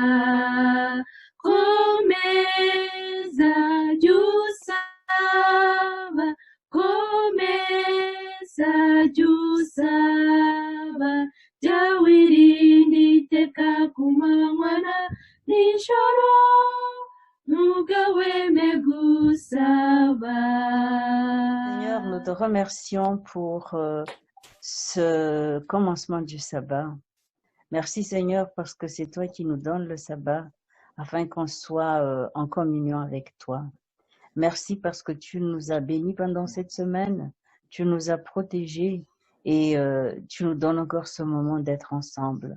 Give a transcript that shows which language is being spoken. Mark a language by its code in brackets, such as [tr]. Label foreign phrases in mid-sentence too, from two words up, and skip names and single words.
[rw] komeza jya usaba komeza jya usaba jya wirinda iteka ku manywa na nijoro ntugahweme gusaba. [fr] Seigneur, nous te remercions pour ce commencement du sabbat. Merci Seigneur parce que c'est toi qui nous donnes le sabbat afin qu'on soit en communion avec toi. Merci parce que tu nous as bénis pendant cette semaine, tu nous as protégés et tu nous donnes encore ce moment d'être ensemble.